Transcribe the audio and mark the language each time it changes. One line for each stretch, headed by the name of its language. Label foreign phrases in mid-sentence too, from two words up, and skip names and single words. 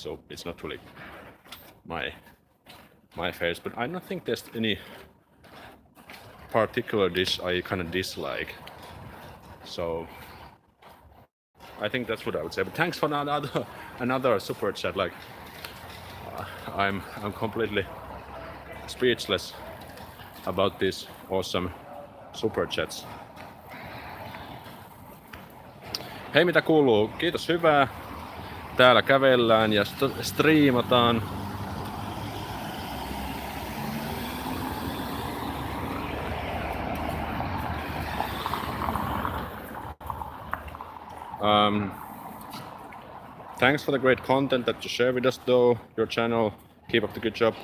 English: So it's not really my face, but I don't think there's any particular dish I kind of dislike. So I think that's what I would say. But thanks for another super chat. Like I'm completely speechless about these awesome super chats.
Finnish: Hei, mitä kuuluu? Kiitos, hyvää. Täällä kävellään ja striimataan.
English: Thanks for the great content that you share with us, though. Your channel, keep up the good job.